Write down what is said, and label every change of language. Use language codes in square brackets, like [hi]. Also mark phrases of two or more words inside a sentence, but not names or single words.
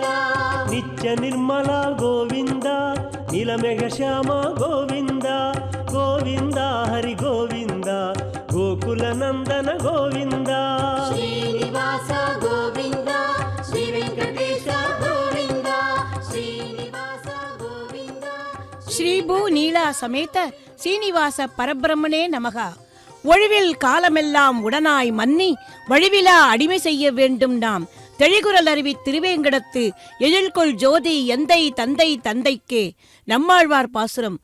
[te] నిత్య నిర్మల గోవింద నీలమేఘ శ్యామ గోవింద, గోవింద హరి గోవింద గోకుల నందన గోవింద. శ్రీనివాస గోవింద శ్రీ వెంకటేశ గోవింద, శ్రీనివాస గోవింద. [sa] श्रीभू नीला समेत श्रीनिवास परब्रह्मणे नमः. [ta] ஒழிவில் காலமெல்லாம் உடனாய் மன்னி வழிவிலா அடிமை செய்ய வேண்டும் நாம். தெளிகுரல் அருவி திருவேங்கடத்து எழில்கொள் ஜோதி எந்தை தந்தை தந்தைக்கே. நம்மாழ்வார் பாசுரம்.